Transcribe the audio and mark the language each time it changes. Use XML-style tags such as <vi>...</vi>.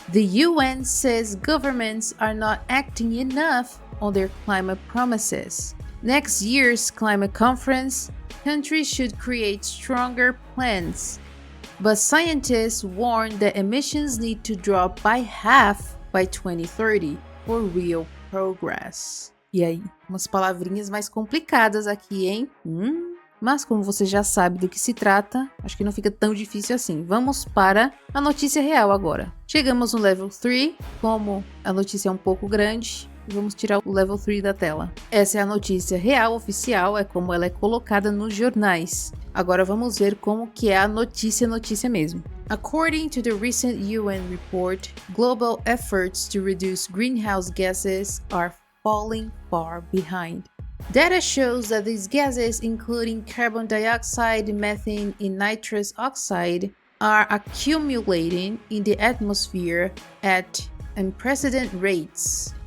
<en>The UN says governments are not acting enough on their climate promises. Next year's climate conference, countries should create stronger plans. But scientists warn that emissions need to drop by half by 2030 for real progress.</en> <pt>E aí, umas palavrinhas mais complicadas aqui, hein? Mas como você já sabe do que se trata, acho que não fica tão difícil assim. Vamos para a notícia real agora. Chegamos no level 3, como a notícia é um pouco grande, vamos tirar o level 3 da tela. Essa é a notícia real, oficial, é como ela é colocada nos jornais. Agora vamos ver como que é a notícia mesmo.</pt> <en>According to the recent UN report, global efforts to reduce greenhouse gases are falling far behind. Data shows that these gases, including carbon dioxide, methane, and nitrous oxide, are accumulating in the atmosphere at unprecedented rates.</en>